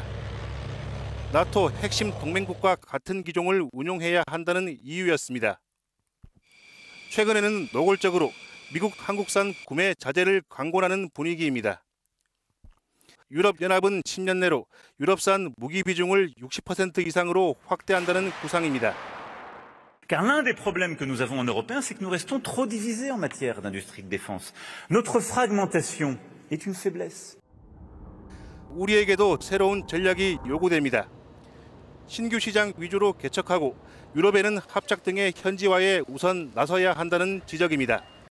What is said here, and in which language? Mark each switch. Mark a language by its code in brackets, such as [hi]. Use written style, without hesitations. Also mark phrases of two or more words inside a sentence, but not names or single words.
[ko] 나토 핵심 동맹국과 같은 기종을 운용해야 한다는 이유였습니다. 최근에는 노골적으로 미국 한국산 구매 자제를 강권하는 분위기입니다. 유럽연합은 10년 내로 유럽산 무기 비중을 60% 이상으로 확대한다는 구상입니다. [fr] Car l'un des problèmes que nous avons en Européens, c'est que nous restons trop divisés en matière d'industrie de défense. Notre fragmentation est une faiblesse. [ko] 우리에게도 새로운 전략이 요구됩니다. 신규 시장 위주로 개척하고 유럽에는 합작 등의 현지화에 우선 나서야 한다는 지적입니다.